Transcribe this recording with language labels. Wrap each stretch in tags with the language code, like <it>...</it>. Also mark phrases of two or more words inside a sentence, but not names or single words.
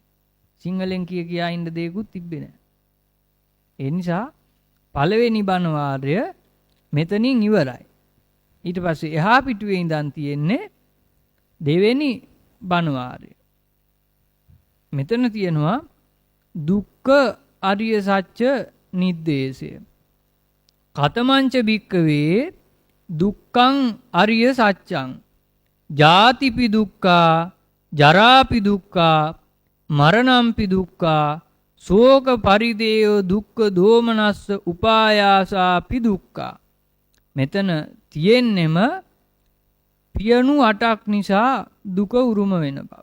<si>සිංහලෙන් කියා ඉන්න දෙයක්වත් තිබ්බේ නැහැ. ඒ නිසා පළවෙනි බණවාරය මෙතනින් ඉවරයි. ඊට පස්සේ එහා පිටුවේ ඉඳන් තියෙන්නේ දෙවෙනි බණවාරය. මෙතන තියෙනවා දුක්ඛ අරිය සත්‍ය නිද්දේශය.</si> <pi>කතමංච භික්කවේ දුක්ඛං අරිය සත්‍යං ජාතිපි දුක්ඛා ජරාපි දුක්ඛා මරණම්පි දුක්ඛා ශෝක පරිදේය දුක්ඛ දෝමනස්ස උපායාසාපි දුක්ඛා.</pi> <si>මෙතන තියෙන්නෙම පියණු 8ක් නිසා දුක උරුම වෙන බව.</si>